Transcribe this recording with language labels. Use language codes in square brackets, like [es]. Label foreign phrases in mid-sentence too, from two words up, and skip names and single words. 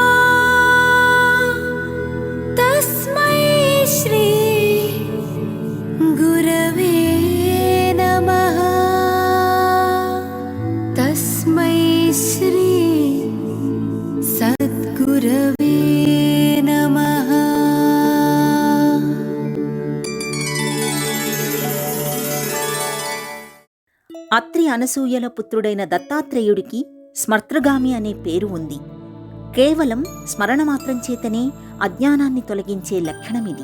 [sa] तस्मै श्री गुरवे नमः तस्मै श्री सद्गुरवे नमः. [te] అత్రి అనసూయల పుత్రుడైన దత్తాత్రేయుడికి స్మర్తృగామి అనే పేరు ఉంది. కేవలం స్మరణ మాత్రం చేతనే అజ్ఞానాన్ని తొలగించే లక్షణమిది.